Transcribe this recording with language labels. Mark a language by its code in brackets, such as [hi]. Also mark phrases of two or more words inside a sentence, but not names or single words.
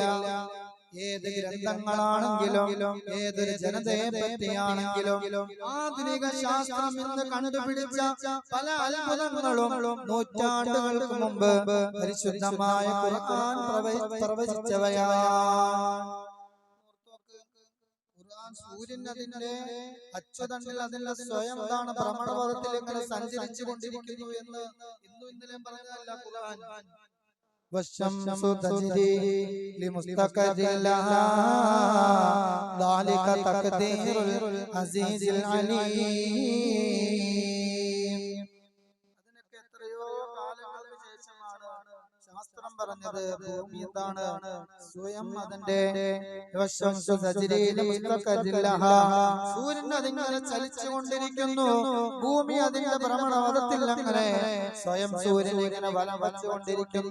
[ml] ഏത് ഗ്രന്ഥങ്ങളാണെങ്കിലും ഏതൊരു ജനതയെ പറ്റിയാണെങ്കിലും ആധുനിക ശാസ്ത്രം ഇന്ന് കണ്ടുപിടിച്ച പല അത്ഭുതങ്ങളും നൂറ്റാണ്ടുകൾക്ക് മുമ്പ് പരിശുദ്ധമായ ഖുർആൻ പ്രവചിച്ചവയാണ്. ഖുർആൻ സൂര്യൻ അതിന്റെ അച്ചുതണ്ടിൽ അതിന്റെ സ്വയം എന്താണ് ഭ്രമണപഥത്തിൽ ഇങ്ങനെ സഞ്ചരിച്ചു കൊണ്ടിരിക്കുന്നു എന്ന് ഇന്നലെ പറഞ്ഞതല്ല ഖുർആൻ. [ar] والشمس تجري لمستقر لها ذلك تقدير العزيز العليم. [ml] അതിനൊക്കെ എത്രയോ കാലങ്ങൾക്ക് ശേഷമാണ് ശാസ്ത്രം പറഞ്ഞത് ഭൂമി എന്താണ് സ്വയം അതിന്റെ സൂര്യൻ അതിങ്ങനെ ചലിച്ചുകൊണ്ടിരിക്കുന്നു. ഭൂമി അതിന്റെ ഭ്രമണപഥത്തിൽ അങ്ങനെ സ്വയം സൂര്യൻ ഇങ്ങനെ വലം വച്ചുകൊണ്ടിരിക്കുന്നു.